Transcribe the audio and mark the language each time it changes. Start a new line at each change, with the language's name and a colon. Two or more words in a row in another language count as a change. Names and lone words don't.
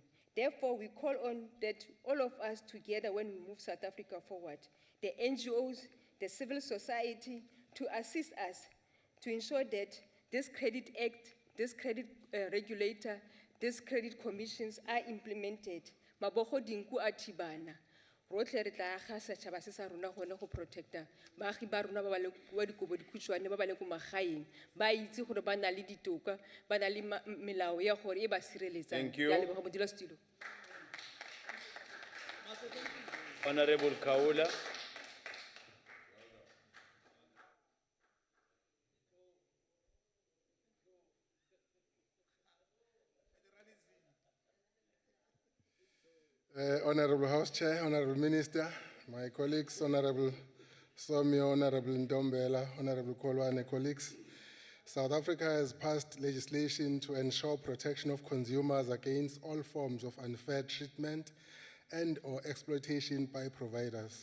English: Therefore, we call on that all of us together when we move South Africa forward, the NGOs, the civil society, to assist us to ensure that this credit act, this credit regulator, these credit commissions are implemented.
Northern Sotho: Mabogo dinku atibana. Rotle re tla aga setšhaba se sa rona gone go protecta baagi ba rona ba ba le kwa dikobo dikhutshwane ba ba le ko magaeng ba itse gore ba na le ditoka ba na le melao ya gore e ba sireletsang.
English: Thank you.
Northern Sotho: Ya leboga modulasetilo.
English: Honorable Kaula. Honorable House Chair, Honorable Minister, my colleagues, Honorable Somio, Honorable Ndombela, Honorable Kolwane, colleagues, South Africa has passed legislation to ensure protection of consumers against all forms of unfair treatment and or exploitation by providers.